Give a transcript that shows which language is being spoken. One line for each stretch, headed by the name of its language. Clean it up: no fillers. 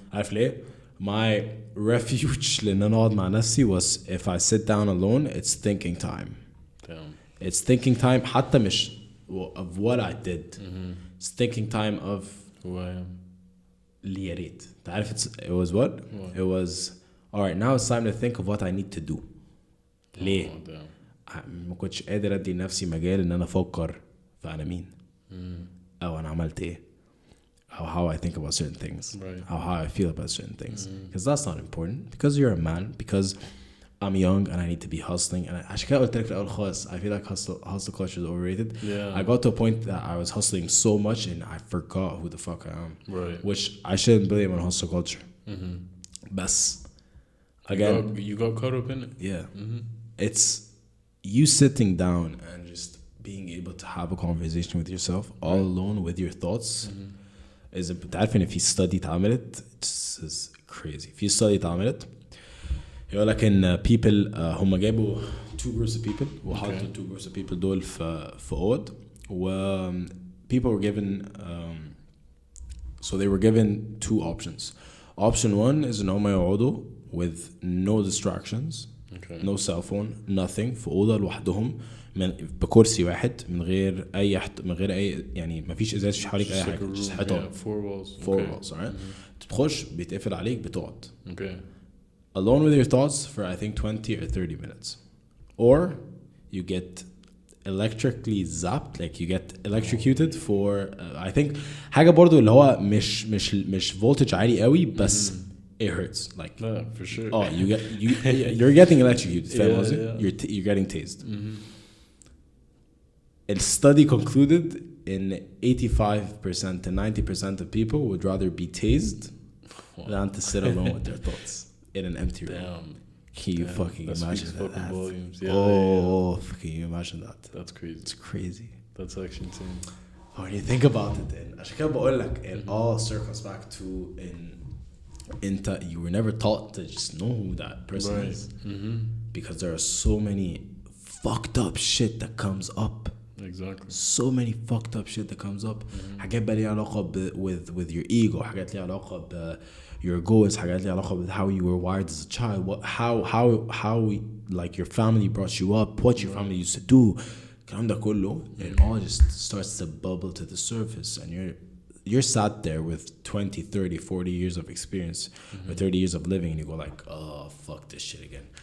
English: عارف ليه؟ My refuge لأن أنا أقعد مع نفسي was if I sit down alone, it's thinking time. Damn. It's thinking time حتى مش of what I did. It's thinking time of who I am.
Arabic: اللي يا ريت.
English: تعرف it was what? It was alright, now it's time to think of what I need to do.
Arabic: ليه؟ ما كنتش قادر أدي نفسي مجال إن أنا أفكر فأنا مين أو أنا عملت إيه أو how I think about certain things,
English: right. how I feel about certain things, because that's not important, because you're a man, because I'm young and I need to be hustling. And عشان كده قلت لك في الأول خالص I feel like hustle culture is overrated. Yeah. I got to a point that I was hustling so much and I forgot who the fuck I am, right. which I shouldn't blame on hustle culture.
Arabic: بس again
English: you got caught up in it. Yeah. It's you sitting down and just being able to have a conversation with yourself all alone with your thoughts is a تعرف if you study اتعملت it's is crazy. If you study اتعملت يقول لك ان people هم جابوا two groups of people وحطوا two groups of people دول في اوض و people were given so they were given two options. Option one is ان هم يقعدوا with no distractions. Okay.
Arabic: No cell phone, nothing, في أوضة لوحدهم بكرسي واحد من غير أي يعني ما فيش إزاز في حواليك أي حاجة just حيطان.
English: Four walls, alright. تخش بيتقفل عليك بتقعد. Okay. Alone with your thoughts for I think 20 or 30 minutes, or you get electrically zapped, like you get electrocuted for I think حاجة برضو اللي هو مش voltage عالي قوي بس it hurts like for sure. Oh, you're getting electrocuted. You're getting tased. A study concluded in 85% to 90% of people would rather be tased than to sit alone with their thoughts in an empty room. Damn. Can you fucking imagine that? Volumes. Can you imagine that? That's crazy. It's crazy. That's actually insane. When you think about it, then عشان كده بقول لك it all circles back to you were never taught to just know who that person is, because there are so many fucked up shit that comes up. Exactly. So many fucked up shit that comes up.
Arabic: حاجات بقى ليها علاقة with your ego. حاجات ليها علاقة ب your goals.
English: حاجات ليها علاقة with how you were wired as a child. How like your family brought you up. What your family used to do.
Arabic: الكلام ده كله.
English: It all just starts to bubble to the surface, and you're sat there with 20, 30, 40 years of experience or 30 years of living, and you go like, oh, fuck this shit again.